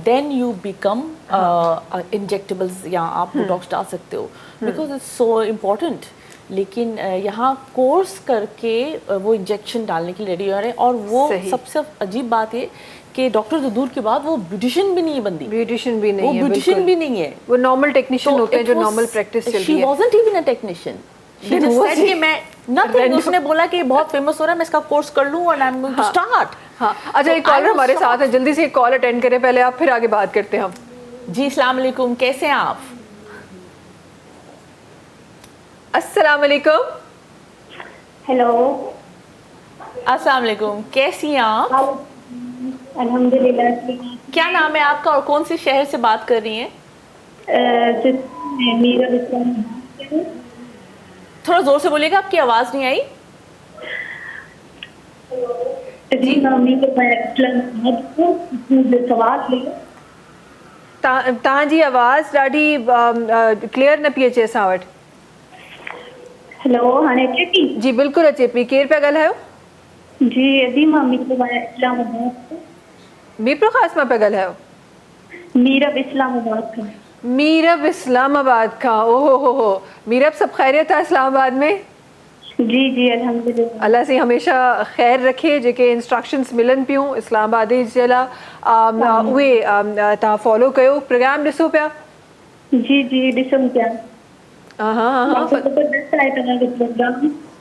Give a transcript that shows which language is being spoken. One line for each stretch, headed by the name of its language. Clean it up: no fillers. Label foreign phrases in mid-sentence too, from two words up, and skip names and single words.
English: And then you become injectables,
Urdu: یا آپ بوٹوکس ڈال سکتے ہو,
English: because it's so important.
Urdu: لیکن یہاں کورس کر کے وہ انجیکشن ڈالنے کے لیے ریڈی ہو رہے ہیں، اور وہ سب سے عجیب بات ہے کہ ڈاکٹر تو دور کے بعد وہ بیوٹیشن بھی نہیں بندی, بیوٹیشن بھی نہیں वो है, ब्यूटिशियन बिल्कुल। بھی نہیں ہے, وہ نارمل ٹیکنیشن ہوتے ہیں جو
English: it was-
Urdu: نارمل پریکٹس چل رہی
English: She
Urdu: है।
English: wasn't even a technician. She Then just was said she?
Urdu: کہ میں nothing,
English: Random.
Urdu: اس نے بولا کہ بہت فیمس ہو رہا ہے، میں اس کا کورس کر لوں اور
English: I'm going to start.
Urdu: ہاں، اچھا، ایک
English: So I
Urdu: कॉलर
English: was
Urdu: ہمارے ساتھ
English: shocked.
Urdu: ہے، جلدی سے ایک کال اٹینڈ کریں پہلے آپ، پھر آگے بات کرتے ہیں ہم. जी
Arabic: السلام عليكم,
Urdu: کیسے ہیں آپ?
Arabic: السلام عليكم.
Urdu: हेलो,
Arabic: السلام عليكم,
Urdu: کیسی ہیں آپ? अल्हम्दुलिल्लाह। کیا نام ہے آپ کا اور کون سے شہر سے بات کر رہی ہیں? मीरा इस्लाम। تھوڑا زور سے بولیے گا، آپ کی آواز نہیں آئی. جی ممی کے اسلام سوال لے
Sindhi: तव्हांजी आवाज़ ॾाढी क्लियर न पई अचे असां वटि। हेलो, हाणे अचे थी? जी बिल्कुलु अचे पई। केरु पिया ॻाल्हायो? जी अदी मम्मी के इस्लामाबाद। मीरपुर ख़ास मां पिया ॻाल्हायो? मीरब इस्लामाबाद खां। मीरब इस्लामाबाद खां। ओहो हो, मीरब सब ख़ैरियत आहे इस्लामाबाद में? जी जी अल्हम्दुलिल्लाह।
Urdu: اللہ سے ہمیشہ خیر رکھے.
Sindhi: जेके इंस्ट्रक्शंस मिलनि पियूं इस्लामाबादी जे लाइ उहे तव्हां फॉलो कयो, प्रोग्राम ॾिसो पिया? जी जी ॾिसूं पिया। हाँ ज़बरदस्त आहे तव्हांजो प्रोग्राम।